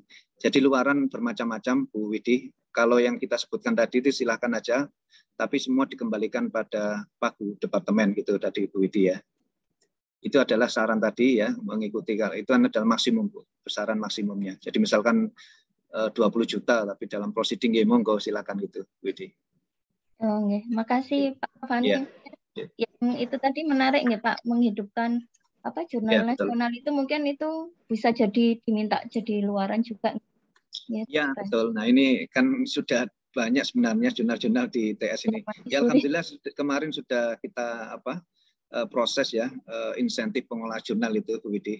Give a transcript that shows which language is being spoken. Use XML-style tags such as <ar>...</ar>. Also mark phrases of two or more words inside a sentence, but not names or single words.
<id>Jadi luaran bermacam-macam, Bu Widi. Kalau yang kita sebutkan tadi itu silakan aja, tapi semua dikembalikan pada pagu departemen gitu tadi, Bu Widi, ya. Itu adalah saran tadi, ya, mengikuti itu adalah maksimum, Bu, besaran maksimumnya. Jadi misalkan 20 juta, tapi dalam proceeding ya monggo silakan gitu, Widi. Oh, nggih. Makasih Pak Fani. Ya. Yang itu tadi menarik nggih Pak, menghidupkan apa jurnal nasional itu mungkin itu bisa jadi diminta jadi luaran juga. Ya, betul. Nah, ini kan sudah banyak sebenarnya jurnal-jurnal di TS ini. Ya, alhamdulillah kemarin sudah kita proses, ya, insentif pengelola jurnal itu, Bu Widi.</id>